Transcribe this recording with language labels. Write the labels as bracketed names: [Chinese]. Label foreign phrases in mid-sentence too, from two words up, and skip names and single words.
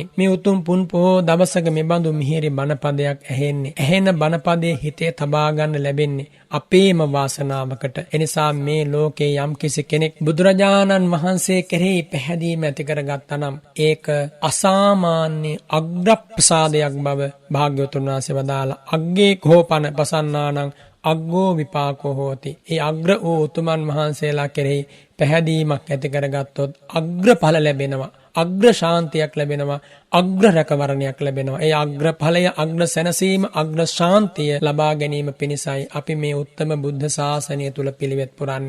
[Sinhala] මේ උතුම් පුන් පොහෝ දවසක මෙබඳු මිහිරි බණපදයක් ඇහෙන බණපදයේ හිතේ තබා ගන්න ලැබෙන්නේ අපේම වාසනාවකට. එනිසා මේ ලෝකේ යම් කිසි කෙනෙක් බුදුරජාණන් වහන්සේ කෙරෙහි පැහැදීම ඇති කරගත්තා නම් ඒක අසාමාන්‍ය අග්‍රප්‍රසාදයක් බව භාග්‍යවතුන් වහන්සේ වදාලා [Pali] අග්ගේ කෝපන පසන්නානං අග්ගෝ විපාකෝ හෝති. [Sinhala] ඒ අග්‍ර වූ උතුමන් වහන්සේලා කෙරෙහි පැහැදීමක් ඇති කරගත්තොත් අග්‍රඵල ලැබෙනවා. අග්‍ර ශාන්තියක් ලැබෙනවා. අග්‍ර රැකවරණයක් ලැබෙනවා. ඒ අග්‍ර ඵලය, අග්‍ර සැනසීම, අග්‍ර ශාන්තිය ලබා ගැනීම පිණිසයි අපි මේ උත්තම බුද්ධ ශාසනය තුල පිළිවෙත් පුරන්නේ.